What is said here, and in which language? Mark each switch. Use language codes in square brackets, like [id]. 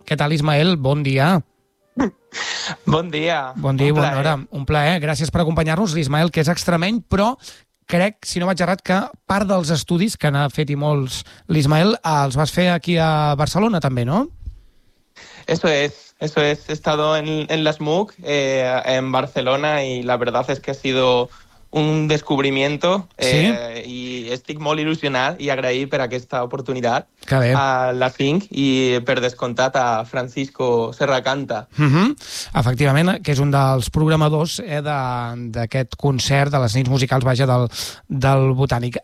[ca] Què tal, Ismael? Bon dia. Bon dia. Bon dia, bona hora. Un plaer. Gràcies per acompanyar-nos, l'Ismael, que és extremeny, però crec, si no vaig errat, que part dels estudis que n'ha fet i molts l'Ismael els vas fer aquí a Barcelona també, no? [es] Eso es. He estado en las MOOC en Barcelona y la verdad es que ha sido un descubrimiento. ¿Sí? [ca] Y estic molt il·lusionat i agraït per aquesta oportunitat a la FINC i, per descomptat, a Francisco Serracanta. Uh-huh. Efectivament, que és un dels programadors d'aquest concert de les nits musicals, vaja, del Botànic.